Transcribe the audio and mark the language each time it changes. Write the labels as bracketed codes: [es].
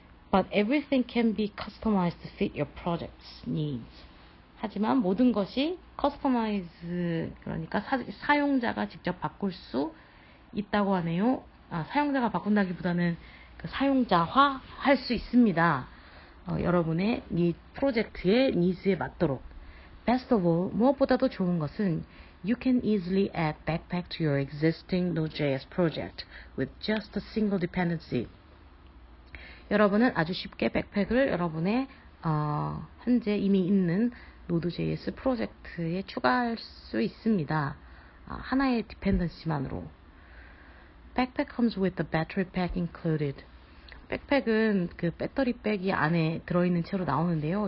[en] But everything can be customized to fit your project's needs. [ko] 하지만 모든 것이 customize, 그러니까 사용자가 직접 바꿀 수 있다고 하네요. 사용자가 바꾼다기보다는 그 사용자화 할 수 있습니다. 여러분의 프로젝트의 니즈에 맞도록. [en] Best of all, [ko] 무엇보다도 좋은 것은 [en] You can easily add Backpack to your existing Node.js project with just a single dependency. [ko] 여러분은 아주 쉽게 백팩을 여러분의 현재 이미 있는 Node.js 프로젝트에 추가할 수 있습니다. 하나의 디펜던시만으로. [en] Backpack comes with a battery pack included. [ko] 백팩은 그 배터리 백이 안에 들어있는 채로 나오는데요.